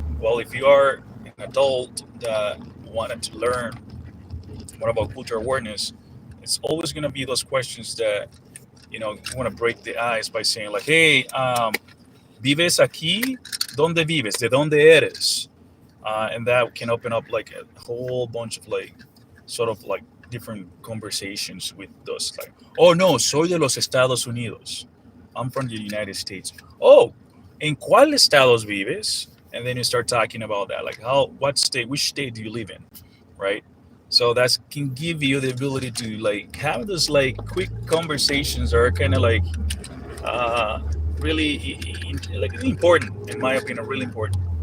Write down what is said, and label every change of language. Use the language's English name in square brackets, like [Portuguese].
[English] Well, if you are an adult that wanted to learn more about cultural awareness, it's always gonna be those questions that you want to break the ice by saying like, "Hey, [Spanish] ¿vives aquí? ¿Dónde vives? ¿De dónde eres?" [English] And that can open up like a whole bunch of like sort of like different conversations with those like, oh no, [Spanish] soy de los Estados Unidos, [English] I'm from the United States. [Spanish] Oh, en cuál estados vives? [English] And then you start talking about that, like what state, which state do you live in, right? So that can give you the ability to like have those like quick conversations that are kind of like uh really like important, in my opinion, really important.